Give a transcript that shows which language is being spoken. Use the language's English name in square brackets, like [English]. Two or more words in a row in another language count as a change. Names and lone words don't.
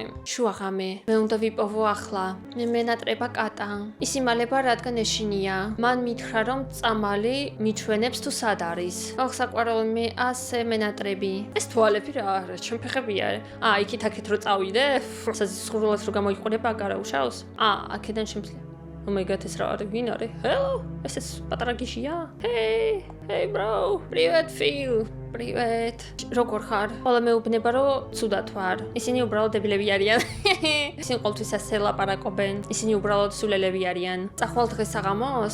[Georgian] შუაღამე. მე უნდა ვიპოვო ახლა. მე მენატრება კატა. ის იმალება რადგან ეშინია. მან მითხრა რომ წამალი მიჩვენებს თუ სად არის. საყვარელო მე ასე მენატრები. ეს თვალები რა არის? ჩემ ფეხები არის. იქით აქეთ რო წავიდე? საზისხრულად რო გამოიყურება გარაუშავს? აქედან შემიძლია. [English] Oh my god, [Georgian] ეს რა არის? ვინ არის? Hello? ეს პატარა გიშია? [English] Hey bro. [Russian] Привет, Phil. Привет. [Georgian] როგორ ხარ? ყველა მეუბნება რომ ცუდად ვარ. ისინი უბრალოდ დებილები არიან. ისინი ყოველთვის ასე ლაპარაკობენ. ისინი უბრალოდ სულელები არიან. წახვალ დღეს საღამოს?